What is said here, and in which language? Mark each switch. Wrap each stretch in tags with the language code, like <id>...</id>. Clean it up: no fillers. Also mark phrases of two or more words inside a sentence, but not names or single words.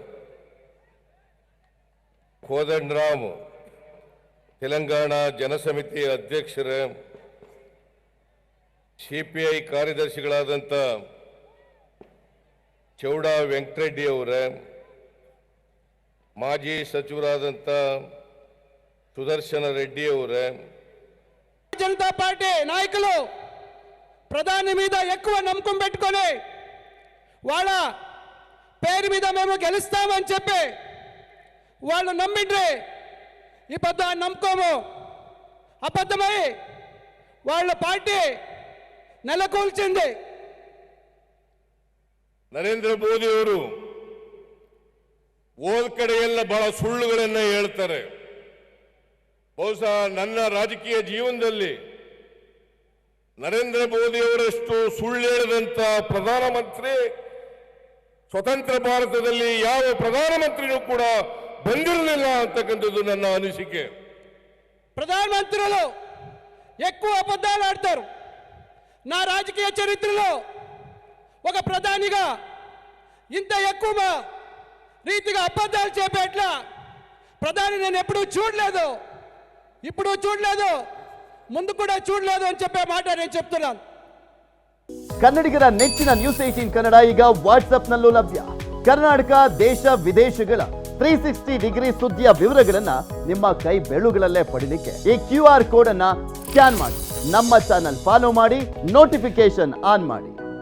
<kn>ಕೋದಂಡರಾಮ್ ತೆಲಂಗಾಣ ಜನಸಮಿತಿ ಅಧ್ಯಕ್ಷರೇ, ಸಿಪಿಐ ಕಾರ್ಯದರ್ಶಿಗಳಾದಂಥ ಚೌಡಾ ವೆಂಕಟರೆಡ್ಡಿ ಅವರೇ, ಮಾಜಿ ಸಚಿವರಾದಂಥ ಸುದರ್ಶನ ರೆಡ್ಡಿ ಅವರೇ,</kn> <te>జనతా పార్టీ నాయకులు ప్రధాని మీద ఎక్కువ నమ్మకం పెట్టుకొని వాళ్ళ పేరు మీద మేము గెలుస్తామని చెప్పి వాళ్ళు నమ్మిండ్రి. ఈ పెద్ద నమ్మకము అబద్ధమై వాళ్ళ పార్టీ నెలకొల్చింది.</te> <kn>ನರೇಂದ್ರ ಮೋದಿ ಅವರು ಹೋದ ಕಡೆ ಎಲ್ಲ ಬಹಳ ಸುಳ್ಳುಗಳನ್ನ ಹೇಳ್ತಾರೆ. ಬಹುಶಃ ನನ್ನ ರಾಜಕೀಯ ಜೀವನದಲ್ಲಿ ನರೇಂದ್ರ ಮೋದಿ ಅವರಷ್ಟು ಸುಳ್ಳು ಹೇಳಿದಂತ ಪ್ರಧಾನಮಂತ್ರಿ ಸ್ವತಂತ್ರ ಭಾರತದಲ್ಲಿ ಯಾವ ಪ್ರಧಾನಮಂತ್ರಿನೂ ಕೂಡ ಬಂದಿರಲಿಲ್ಲ ಅಂತಕ್ಕಂಥದ್ದು ನನ್ನ ಅನಿಸಿಕೆ.</kn> <te>ప్రధానమంత్రులు ఎక్కువ అబద్ధాలు ఆడతారు. నా రాజకీయ చరిత్రలో ఒక ప్రధానిగా ఇంత ఎక్కువ రీతిగా అబద్ధాలు చెప్పేట్లా ప్రధాని నేను ఎప్పుడూ చూడలేదు, ఇప్పుడు చూడలేదు, ముందు కూడా చూడలేదు అని చెప్పే మాట నేను చెప్తున్నాను.</te> <kn>ಕನ್ನಡಿಗರ ನೆಚ್ಚಿನ ನ್ಯೂಸ್ 18 ಕನ್ನಡ ಈಗ ವಾಟ್ಸ್ಆಪ್ನಲ್ಲೂ ಲಭ್ಯ. ಕರ್ನಾಟಕ, ದೇಶ ವಿದೇಶಗಳ 360 ಡಿಗ್ರಿ ಸುದ್ದಿಯ ವಿವರಗಳನ್ನ ನಿಮ್ಮ ಕೈ ಬೆರಳುಗಳಲ್ಲೇ ಪಡಿಲಿಕ್ಕೆ ಈ</kn> <en>QR code</en> <kn>ಅನ್ನ ಸ್ಕ್ಯಾನ್ ಮಾಡಿ, ನಮ್ಮ</kn> <en>channel follow</en> <kn>ಮಾಡಿ,</kn> <en>notification on</en> <kn>ಮಾಡಿ.</kn>